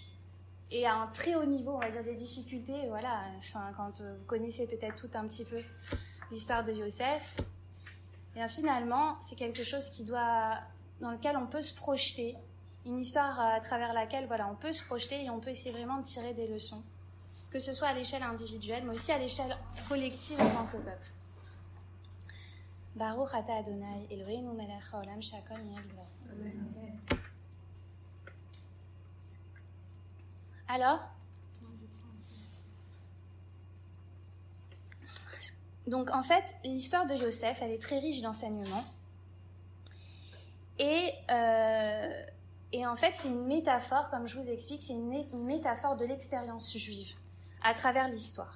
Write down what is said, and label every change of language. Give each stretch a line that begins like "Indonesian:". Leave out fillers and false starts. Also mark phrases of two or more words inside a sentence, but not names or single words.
French: Et à un très haut niveau, on va dire, des difficultés, voilà, enfin, quand vous connaissez peut-être tout un petit peu l'histoire de Yosef, et bien finalement, c'est quelque chose dans lequel on peut se projeter, une histoire à travers laquelle, voilà, on peut se projeter et on peut essayer vraiment de tirer des leçons, que ce soit à l'échelle individuelle, mais aussi à l'échelle collective en tant que peuple.
Hebrew: ברוך אתה ה' אלוהינו מלך העולם שהכל נהיה בדברו.
French: Alors, donc en fait, l'histoire de Yosef, elle est très riche d'enseignements. Et en fait, c'est une métaphore, comme je vous explique, c'est une métaphore de l'expérience juive à travers l'histoire.